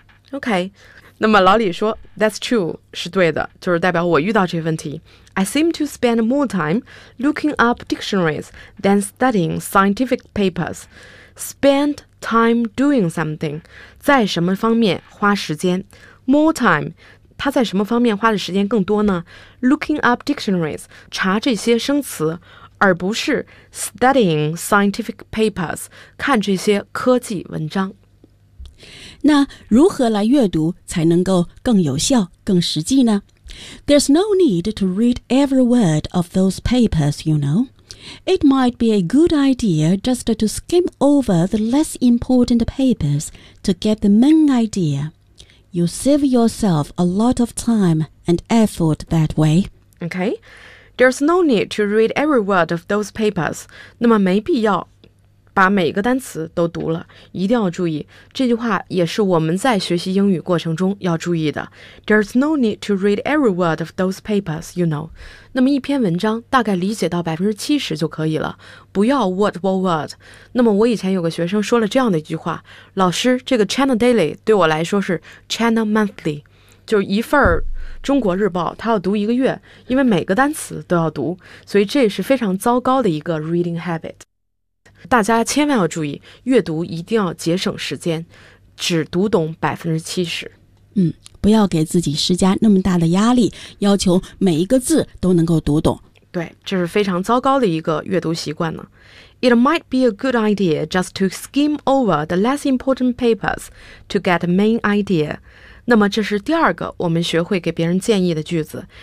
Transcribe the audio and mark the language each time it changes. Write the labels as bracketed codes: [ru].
[zh] OK, 那么老李说 [en] That's true, [zh] 是对的就是代表我遇到这个问题 [en] I seem to spend more time looking up dictionaries than studying scientific papers Spend time doing something [zh] 在什么方面花时间 [en] More time [zh] 他在什么方面花的时间更多呢 [en] Looking up dictionaries [zh] 查这些生词而不是 [en] studying scientific papers [zh] 看这些科技文章那如何来阅读才能够更有效、更实际呢? [en] There's no need to read every word of those papers, you know. It might be a good idea just to skim over the less important papers to get the main idea. You save yourself a lot of time and effort that way. Okay, there's no need to read every word of those papers. [zh] 那么没必要。把每个单词都读了，一定要注意，这句话也是我们在学习英语过程中要注意的。 [en] There's no need to read every word of those papers, you know. [zh] 那么一篇文章大概理解到 70% 就可以了，不要 [en] word for word。 [zh] 那么我以前有个学生说了这样的一句话，老师，这个 China Daily 对我来说是 China Monthly, 就一份儿中国日报，他要读一个月，因为每个单词都要读，所以这是非常糟糕的一个 [en] reading habit。 [zh] 大家千万要注意，阅读一定要节省时间，只读懂70%。不要给自己施加那么大的压力，要求每一个字都能够读懂。对，这是非常糟糕的一个阅读习惯呢。 [en] It might be a good idea just to skim over the less important papers to get the main idea. [zh] 那么这是第二个我们学会给别人建议的句子。